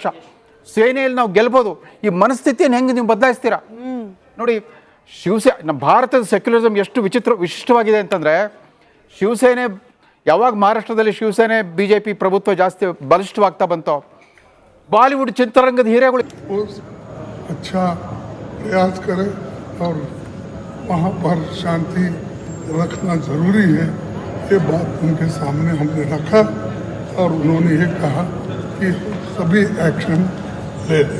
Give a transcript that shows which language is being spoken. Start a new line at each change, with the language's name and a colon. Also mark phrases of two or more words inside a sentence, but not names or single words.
Kannada: ಸೇನೆಯಲ್ಲಿ ನಾವು ಗೆಲ್ಬೋದು. ಈ ಮನಸ್ಥಿತಿಯನ್ನು ಹೆಂಗೆ ನೀವು ಬದಲಾಯಿಸ್ತೀರಾ ನೋಡಿ. ನಮ್ಮ ಭಾರತದ ಸೆಕ್ಯುಲರಿಸಮ್ ಎಷ್ಟು ವಿಶಿಷ್ಟವಾಗಿದೆ ಅಂತಂದರೆ, ಶಿವಸೇನೆ ಯಾವಾಗ ಮಹಾರಾಷ್ಟ್ರದಲ್ಲಿ ಶಿವಸೇನೆ BJP ಪ್ರಭುತ್ವ ಜಾಸ್ತಿ ಬಲಿಷ್ಠವಾಗ್ತಾ ಬಂತು, ಬಾಲಿವುಡ್ ಚಿತ್ರರಂಗದ ಹೀರೆಗಳು
Hindi: अच्छा प्रयास करें और वहाँ पर शांति रखना ज़रूरी है। ये बात उनके सामने हमने रखा और उन्होंने ये कहा कि सभी एक्शन ले लें।